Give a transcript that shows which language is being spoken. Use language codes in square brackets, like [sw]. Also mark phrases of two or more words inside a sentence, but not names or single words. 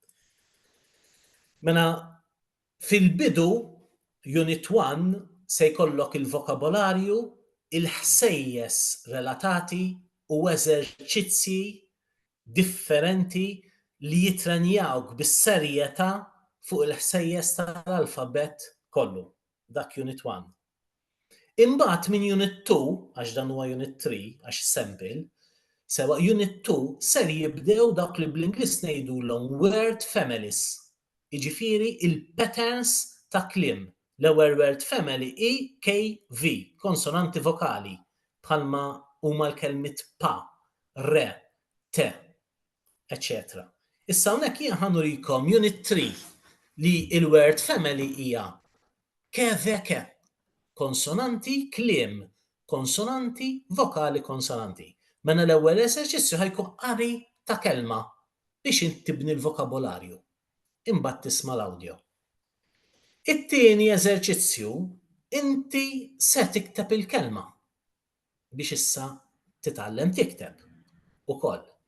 [mt] Mela fil-bidu Unit 1 se jkollok il-vokabolarju, il-ħsejjes relatati u eżerċizzji differenti li jitrenjawk bis-serjetà fuq il-ħsejjes tal-alfabet kollu. Dak Unit 1. Imbagħad minn Unit 2, għax dan huwa Unit 3, għax sample, sewa Unit 2 ser jibdew dawk li bl-Ingliż ngħidulhom [en] word families. [mt] Jiġifieri il-patterns ta' kliem. L-ewwel [en] word family [mt] KV, konsonanti vokali, bħalma huma l-kelmiet pa, re, te, etc. Issa hawnhekk jien ħanurikom Unit 3 li il- [en] word family [mt] hija ke, konsonanti, kliem, konsonanti, vokali, konsonanti. Mela l-ewwel eżerċizzju ħajkun qari ta' kelma biex tibni l-vokabolarju. Imbagħad tisma' l-awdio. It-tieni eżerċizzju inti se tikteb il-kelma biex issa titgħallem tikteb ukoll.